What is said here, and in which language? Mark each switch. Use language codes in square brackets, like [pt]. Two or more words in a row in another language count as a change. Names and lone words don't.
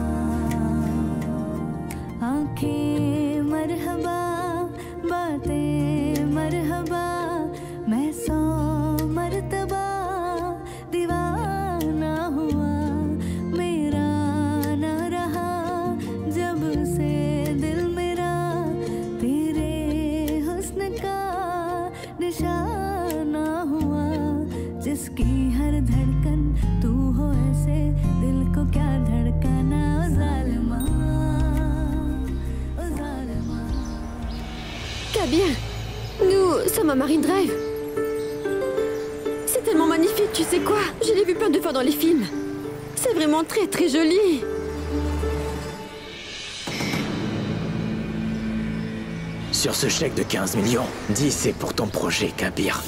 [hi] आंखें मरहबा बातें मरहबा मैं सौ मर्तबा दीवाना हुआ मेरा न रहा जब से दिल मेरा तेरे हुस्न का निशाना हुआ जिसकी हर धड़कन तू हो ऐसे दिल को क्या धड़काना ओ जालिमा ओ जालिमा। [fr] Kabir, nous sommes à Marine Drive. C'est tellement magnifique, tu sais quoi? Je l'ai vu plein de fois dans les films. C'est vraiment très très joli. Sur ce chèque de 15 millions, 10 c'est pour ton projet, Kabir.